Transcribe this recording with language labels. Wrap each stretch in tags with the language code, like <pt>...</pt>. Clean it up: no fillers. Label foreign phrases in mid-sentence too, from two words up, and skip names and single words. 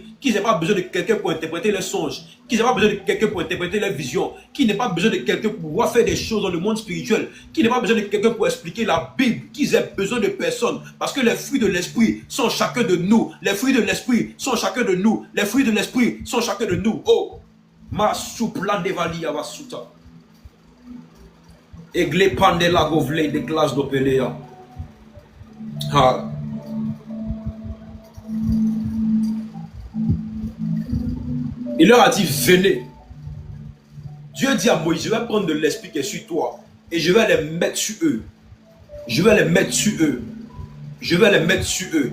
<fr>Qu'ils n'aient pas besoin de quelqu'un pour interpréter leurs songes. Qu'ils n'aient pas besoin de quelqu'un pour interpréter leurs visions. Qu'ils n'aient pas besoin de quelqu'un pour pouvoir faire des choses dans le monde spirituel. Qu'ils n'aient pas besoin de quelqu'un pour expliquer la Bible. Qu'ils aient besoin de personne. Parce que les fruits de l'esprit sont chacun de nous. Les fruits de l'esprit sont chacun de nous. Les fruits de l'esprit sont chacun de nous. Oh! Ma soupla devali avasuta. Egle pandela govle de glace d'opelea. Ah. Il leur a dit, venez. Dieu dit à Moïse, je vais prendre de l'esprit qui est sur toi et je vais les mettre sur eux. Je vais les mettre sur eux. Je vais les mettre sur eux.</fr>